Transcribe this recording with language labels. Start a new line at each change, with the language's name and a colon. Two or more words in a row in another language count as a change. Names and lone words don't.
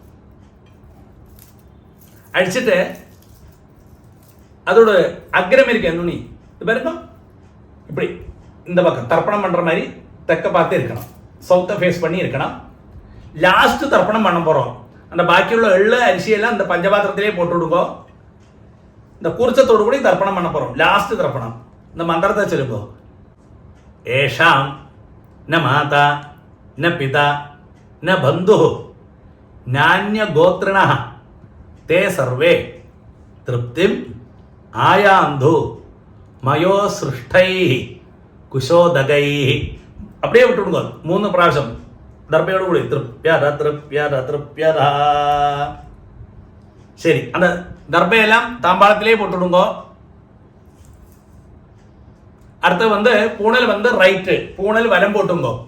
Tamil: அழிச்சிட்டு அதோட அக்ரம் இருக்கு நுனி, இது பாருங்க இப்படி இந்த பக்கம் தர்ப்பணம் பண்ற மாதிரி தெக்க பார்த்து இருக்கணும்,
English: south face
Tamil: பண்ணி இருக்கணும். லாஸ்ட் தர்ப்பணம் பண்ண போறோம். அந்த பாக்கியுள்ள எள்ளு அரிசியெல்லாம் இந்த பஞ்சபாத்திரத்திலே போட்டு விடுங்க. இந்த கூர்ச்சத்தோடு கூட தர்ப்பணம் பண்ண போறோம். லாஸ்ட் தர்ப்பணம் இந்த மந்திரத்தை சொல்லுங்க.
Sanskrit: एषां न माता न पिता न बंधुः नान्यगोत्रिणः ते सर्वे तृप्तिम् आयान्धु मयो सृष्टैः कुशोदगैः.
Tamil: அப்படியே விட்டுடுங்க 3 பிராവശ്யம் தர்ப்பையோடு கூடி
Sanskrit: तृप्यत तृप्यत तृप्यत.
Tamil: சரி, அந்த தர்ப்பையெல்லாம் தாம்பாளத்திலே போட்டுடுங்க. அடுத்து பூணல் ரைட்டு, பூணல் வலம் போட்டுங்க.